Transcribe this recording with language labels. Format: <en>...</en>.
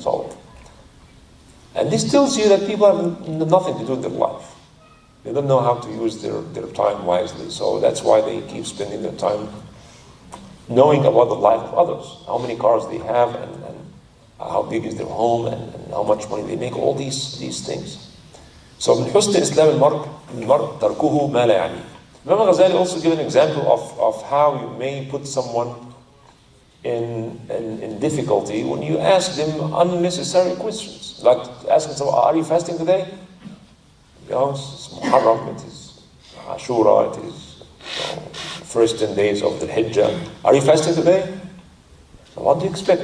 <en>So, and this tells you that people have nothing to do in their life. They don't know how to use their time wisely. So that's why they keep spending their time knowing about the life of others, how many cars they have, and how big is their home, and how much money they make, all these things.</en> <ar>So من حسن إسلام المرء تركه ما لا يعنيه.</ar> <en>Imam Ghazali also gives an example of how you may put someone in difficulty when you ask them unnecessary questions. Like asking someone, are you fasting today? It's Muharram, it is Ashura, it is first 10 days of the Hijjah. Are you fasting today? What do you expect?</en>